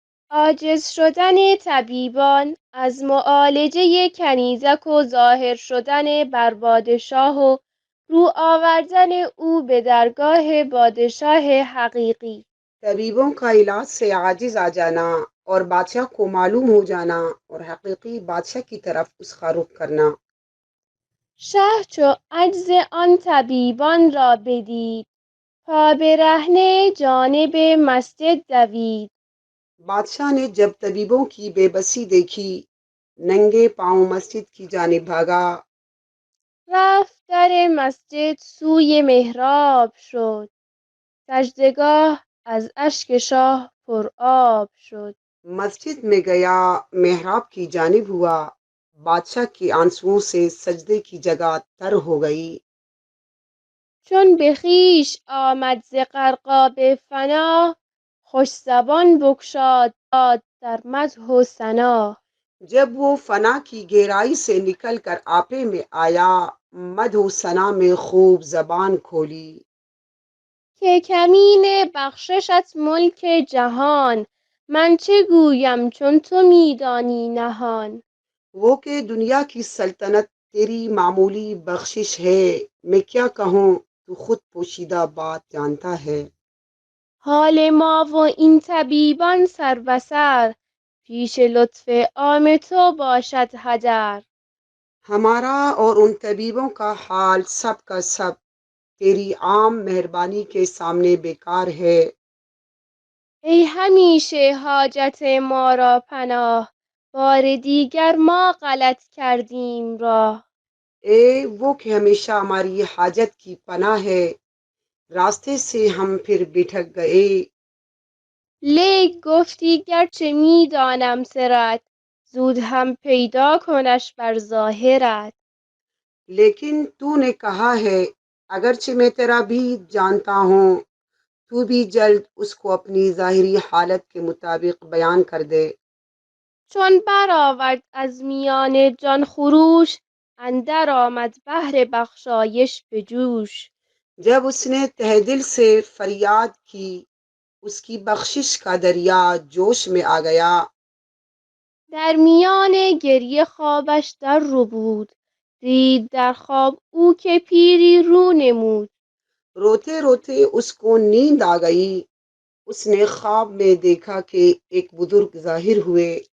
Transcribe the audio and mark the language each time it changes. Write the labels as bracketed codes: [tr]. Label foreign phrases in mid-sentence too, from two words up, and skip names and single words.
[fa] عاجز شدن طبیبان از معالجه کنیزک و ظاهر شدن بر پادشاه و رو آوردن او به درگاه پادشاه حقیقی. [ur] طبیبوں کا علاج سے عاجز آ جانا اور بادشاہ کو معلوم ہو جانا اور حقیقی بادشاہ کی طرف اس کا رخ کرنا۔ [fa] شه چو عجز آن طبیبان را بدید، پا برهنه جانب مسجد دوید. [ur] بادشاہ نے جب طبیبوں کی بے بسی دیکھی، ننگے پاؤں مسجد کی جانب بھاگا۔ [fa] رفت در مسجد سوی محراب شد، سجدگاه از اشک شاه پر آب شد. [ur] مسجد میں گیا، محراب کی جانب ہوا، بادشاہ کے آنسوؤں سے سجدے کی جگہ تر ہو گئی۔ [fa] چون به خویش آمد ز غرقاب فنا، خوش زبان بگشاد داد در مدح و ثنا. [ur] جب وہ فنا کی گہرائی سے نکل کر آپے میں آیا، مدح و ثنا میں خوب زبان کھولی۔ [fa] که کمین بخششت ملک جهان، من چه گویم چون تو می دانی نهان. [ur] وہ کہ دنیا کی سلطنت تیری معمولی بخشش ہے، میں کیا کہوں تو خود پوشیدہ بات جانتا ہے۔ [fa] حال ما و این طبیبان سر به سر، پیش لطف عام تو باشد هدر. [ur] ہمارا اور ان طبیبوں کا حال سب کا سب تیری عام مہربانی کے سامنے بیکار ہے۔ [fa] ای همیشه حاجت ما را پناه، بار دیگر ما غلط کردیم راه. [ur] اے وہ کہ ہمیشہ ہماری حاجت کی پناہ ہے، راستے سے ہم پھر بھٹک گئے۔ [fa] لیک گفتی گرچه می دانم سرت، زود هم پیدا کنش بر ظاهرت. [ur] لیکن تو نے کہا ہے، اگرچہ میں تیرا بھی جانتا ہوں، تو بھی جلد اس کو اپنی ظاہری حالت کے مطابق بیان کر دے۔ [fa] چون برآورد از میان جان خروش، اندر آمد بحر بخشایش به جوش. [ur] جب اس نے تہ دل سے فریاد کی، اس کی بخشش کا دریا جوش میں آ گیا۔ [fa] در میان گریه خوابش در ربود، دید در خواب او که پیری رو نمود. [ur] روتے روتے اس کو نیند آ گئی، اس نے خواب میں دیکھا کہ ایک بزرگ ظاہر ہوئے۔